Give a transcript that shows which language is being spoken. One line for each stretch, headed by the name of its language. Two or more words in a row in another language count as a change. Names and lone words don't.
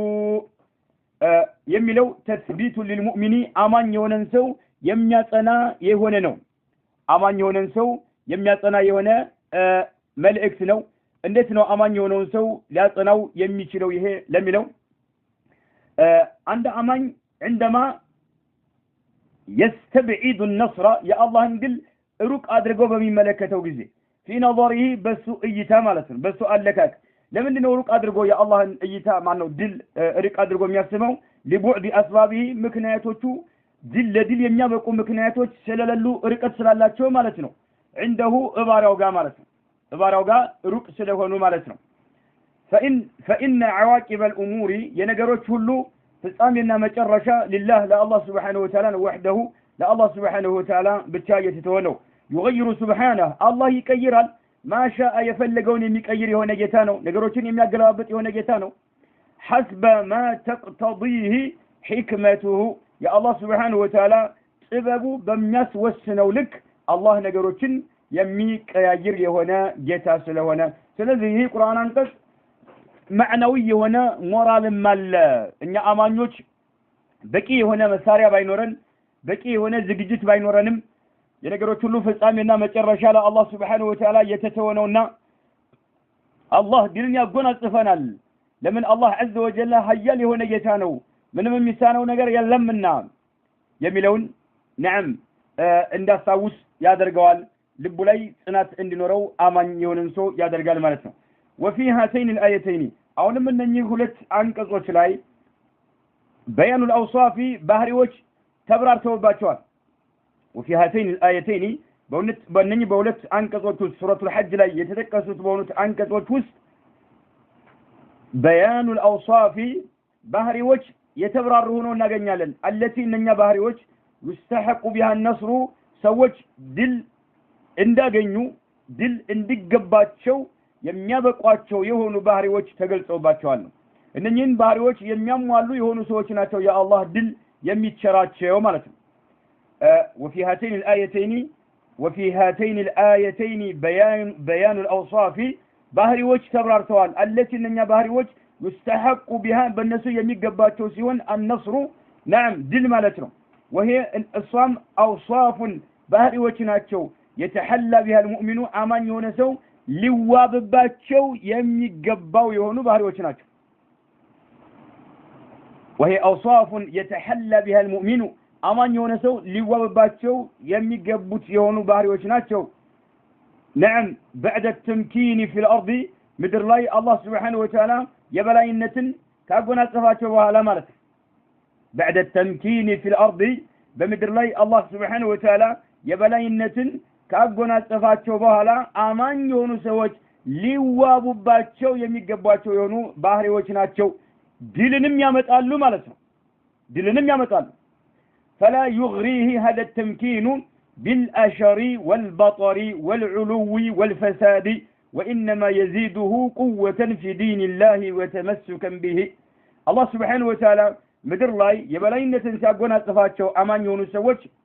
Amharic: የሚለው
Arabic: تثبيت للمؤمن
Amharic: አማኝ የሆነን ሰው የሚያጸና የሆነ ነው አማኝ የሆነን ሰው የሚያጸና የሆነ መልእክት ነው እንዴት ነው አማኝ የሆነውን ሰው ሊያጸናው የሚችለው ይሄ ለሚለው አንድ አማኝ
Arabic: عندما يستبعد النصر يا الله انقل
Amharic: ሩቅ አድርገው በሚመለከተው ጊዜ
Arabic: في نظره
Amharic: በሱ እይታ ማለት ነው በሱ አለካክ ለምን ነው ሩቅ አድርገው ያ አላህን እይታ ማን ነው ድል ሩቅ አድርገው የሚያስበው
Arabic: لبعد اسبابه
Amharic: ምክንያቶቹ ድል ለድል የሚያበቁ ምክንያቶች ስለሌሉ ርቀት ስላላቸው ማለት ነው عنده እባራው ጋር ማለት ነው እባራው ጋር ሩቅ ስለሆኑ ማለት ነው
Arabic: فإن عواقب الأمور
Amharic: የነገሮች ሁሉ ፍጻሜና መጨረሻ
Arabic: لله لله سبحانه وتعالى وحده لله سبحانه وتعالى
Amharic: ብቻ የተተወነው
Arabic: يغير سبحانه الله ይቀይራል ما شاء يفلغون
Amharic: የሚቀይር የሆነ ጌታ ነው ነገሮችን የሚያገላብጥ የሆነ ጌታ ነው
Arabic: حسب ما تقتضيه حكمته يا الله سبحانه وتعالى ጥበቡ
Amharic: በሚያስወስነው ልክ አላህ ነገሮችን የሚቀያይር የሆነ ጌታ ስለሆነ ስለዚህ ይህ ቁርአን አንቀጽ معنوي የሆነ ሞራልም አለ እኛ አማኞች በቂ የሆነ መሳሪያ ባይኖረን በቂ የሆነ ዝግጅት ባይኖረንም የነገሮች ሁሉ ፍጻሜና መጨረሻ ለአላህ
Arabic: سبحانه وتعالى
Amharic: የተተወነውና አላህ ድልን ያጎናጽፈናል ለምን አላህ
Arabic: عز وجل
Amharic: ኃያል የሆነ ጌታ ነው ምንም የሚሳነው ነገር የለምና የሚለውን نعم እንዳስታውስ ያደርገዋል ልቡ ላይ ጽናት እንዲኖረው አማኝ የሆነን ሰው ያደርጋል ማለት ነው
Arabic: وفي هاتين الآيتين
Amharic: አሁንም እነኚህ ሁለት አንቀጾች ላይ
Arabic: بيان الأوصاف
Amharic: ባህሪዎች ተብራርተውባቸዋል
Arabic: وفي هاتين الآيتين
Amharic: በእነኚህ በሁለት አንቀጾች ውስጥ ሱረቱል ሐጅ ላይ የተጠቀሱት በሆኑት አንቀጾች ውስጥ
Arabic: بيان الأوصاف
Amharic: ባህሪዎች የተብራሩ ሆነው እናገኛለን አለቲ እነኛ ባህሪዎች
Arabic: يستحقون بها
Amharic: النصر ሰዎች ድል እንዳገኙ ድል እንዲገባቸው የሚያበቋቸው የሆኑ ባህሪዎች ተገልጸውባቸዋል እነኚህን ባህሪዎች የሚያሟሉ የሆኑ ሰዎች ናቸው የአላህ ድል የሚቸራቸው ማለት ነው
Arabic: وفي هاتين الآيتين بيان الأوصاف
Amharic: ባህሪዎች ተብራርተዋል التي እነኛ ባህሪዎች
Arabic: يستحق بها
Amharic: በእነሱ የሚገባቸው ሲሆን
Arabic: النصر نعم
Amharic: ድል ማለት ነው
Arabic: وهي الصام أوصاف
Amharic: ባህሪዎች ናቸው
Arabic: يتحلى بها المؤمن
Amharic: አማኝ የሆነ ሰው ሊዋብባቸው የሚገባው የሆኑ ባህሪዎች ናቸው
Arabic: وهي أوصاف يتحلى بها المؤمن
Amharic: አማኝ የሆነ ሰው ሊዋብባቸው የሚገቡት የሆኑ ባህሪዎች ናቸው
Arabic: نعم بعد التمكين في الأرض
Amharic: ምድር ላይ አላህ
Arabic: سبحانه وتعالى
Amharic: የበላይነትን ካጎናጸፋቸው በኋላ ማለት
Arabic: بعد التمكين في الأرض
Amharic: በምድር ላይ አላህ
Arabic: سبحانه وتعالى
Amharic: የበላይነትን ካጎናጸፋቸው በኋላ አማኝ የሆኑ ሰዎች ሊዋቡባቸው የሚገባቸው የሆኑ ባህሪዎች ናቸው ድልንም ያመጣሉ ማለት ነው ድልንም ያመጣሉ
Arabic: فلا يغريه هذا التمكين بالأشر والبطر والعلو والفساد وإنما يزيده قوة في دين الله وتمسكا به الله سبحانه وتعالى
Amharic: ምድር ላይ የበላይነትን ሲያጎናጽፋቸው አማኝ የሆኑ ሰዎች